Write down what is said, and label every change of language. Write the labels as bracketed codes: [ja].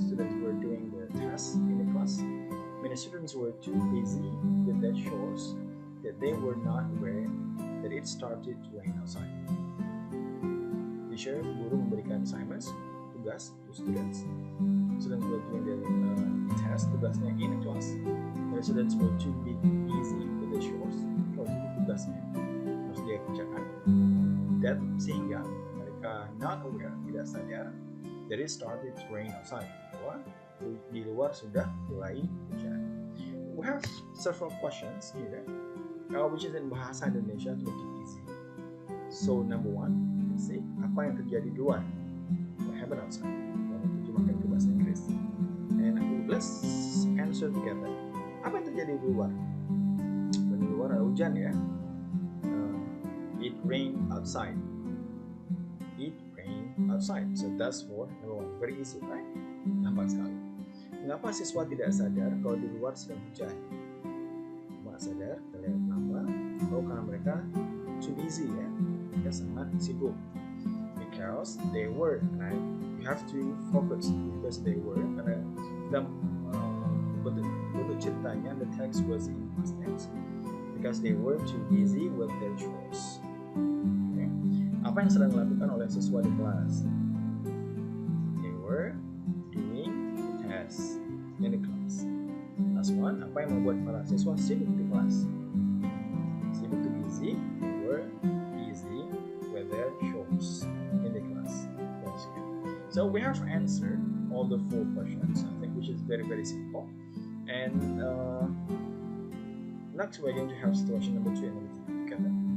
[en] Students were doing the test in the class. Many students were too busy with their chores that they were not aware that it started to rain outside. Teacher, [id] guru memberikan [en] assignments, tugas to students. Students were doing the test, tugasnya in class. The students were too busy with the chores. [id] Kalau itu tugasnya harus dia kerjakan. Dan sehingga mereka not aware, tidak sadar, [en] that it started to rain outside. [id] Bahwa di luar sudah mulai hujan. [en] We have several questions here, which is in bahasa Indonesia to make it easy. So number 1, let's see [id] apa yang terjadi di luar. [en] Happen outside. [id] Terjemahkan ke bahasa Inggris. [en] And let's answer together. [id] Apa yang terjadi di luar? Di luar ada hujan ya. [en] It rained outside. It rained outside. So that's for number 1. Very easy, right? [id] Gampang sekali. Mengapa siswa tidak sadar kalau di luar sedang hujan? Tidak sadar, kita lihat kenapa? Oh, karena mereka too busy ya. Mereka sangat sibuk. [en] Because they were, and you have to focus because they were. [id] Karena kita bentuk ceritanya, [en] the text was in past tense because they were too busy with their chores. Okay. [id] Apa yang sedang dilakukan oleh siswa di kelas? [en] They were doing the test in the class. Last one, [id] apa yang membuat para siswa sibuk di kelas? [en] Sibuk to busy, they were busy with their chores in the class. So we have answered all the 4 questions, I think, which is very, very simple. And next we're going to have situation number 2 and number 3 together.